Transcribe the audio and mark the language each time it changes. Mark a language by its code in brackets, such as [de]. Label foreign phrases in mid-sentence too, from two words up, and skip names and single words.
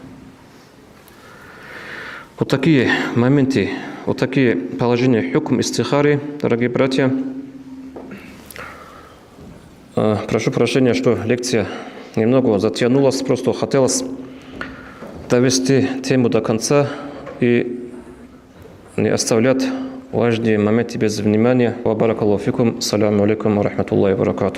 [ru] Вот такие моменты, вот такие положения [ar] حكم الاستخارة, [ru] дорогие братья. Прошу прощения, что лекция немного затянулась, просто хотелось довести тему до конца и не оставлять важные моменты без внимания. [ar] وبارك الله فيكم. السلام عليكم ورحمة الله وبركاته.